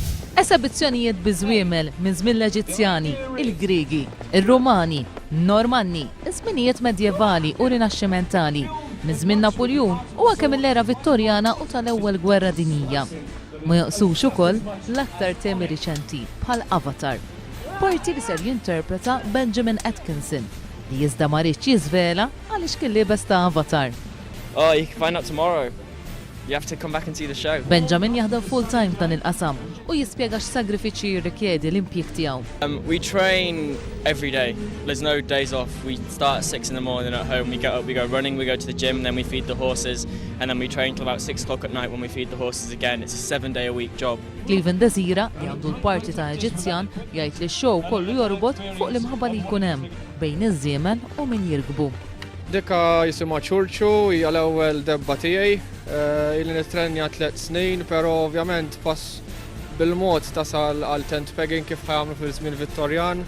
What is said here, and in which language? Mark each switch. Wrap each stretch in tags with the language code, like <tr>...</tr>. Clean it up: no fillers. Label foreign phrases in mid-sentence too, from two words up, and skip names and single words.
<mt>Esebizzjonijiet bi żwiemel minn żmien l-Eġizzjani, il-Griegi, ir-Rumani, Normanni, iż-żminijiet medjevali u rinaxximentali, minn żmien Napoljun u anke mill-era Vittorjana u tal-ewwel Gwerra Dinjija. Ma jaqsux ukoll l-aktar temi riċenti bħal Avatar. Parti li ser jinterpreta Benjamin Atkinson li iżda ma rridx jiżvela għaliex kien liebes ta' Avatar.</mt> <en>Oh, you can find out tomorrow. You have to come back and see the show. Benjamin jaħdem full-time dan il-qasam u jispjega x'sagrifiċċji jirrikjedi l-impjieg tiegħu. We train every day. There's no days off. We start at 6 in the morning at home. We get up, we go running, we go to the gym, and then we feed the horses, and then we train till about 6 o'clock at night when we feed the horses again. It's a 7-day-a-week job.</en> <mt>Cleveland Desira li għandu l-parti ta' Eġizzjan jgħid li x-show kollu jorbot fuq l-imħabba li jkun hemm bejn iż-żwiemel u min jirkbu. Dikka jisimha ċurċu, hija l-ewwel debba tiegħi, ili nittrenja 3 snin, però ovvjament pass bil-mod tasal għal</mt> <en>tent pegging</en> <mt>kif ħajamlu fil-żmien Vittorjan.</mt>